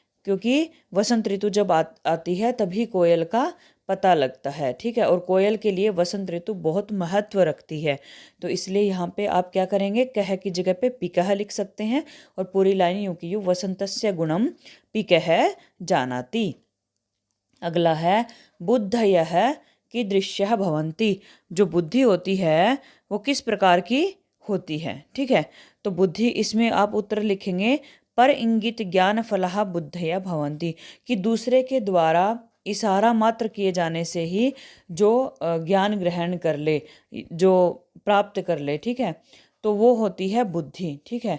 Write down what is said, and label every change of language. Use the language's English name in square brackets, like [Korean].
[Hindi] क्योंकि वसंत ऋतु जब आती है तभी कोयल का पता लगता है, ठीक है। और कोयल के लिए वसंत ऋतु बहुत महत्व रखती है। तो इसलिए यहाँ पे आप क्या करेंगे? कह की जगह पे पिकः लिख सकते हैं और पूरी लाइन यूं की यूं, [Sanskrit] वसंतस्य गुणम पिकः जानाति। [Hindi] अगला है, [Sanskrit] बुद्धयः कीदृश्यः भवन्ति। [Hindi] जो बुद्धि होती है वो किस प्रकार की होती है, ठीक है। तो बुद्धि, इसमें आप उत्तर लिखेंगे, [Sanskrit] पर इंगित ज्ञान फलः बुद्धया भवन्ति। [Hindi] कि दूसरे के द्वारा इशारा मात्र किए जाने से ही जो ज्ञान ग्रहण कर ले, जो प्राप्त कर ले, ठीक है, तो वो होती है बुद्धि, ठीक है।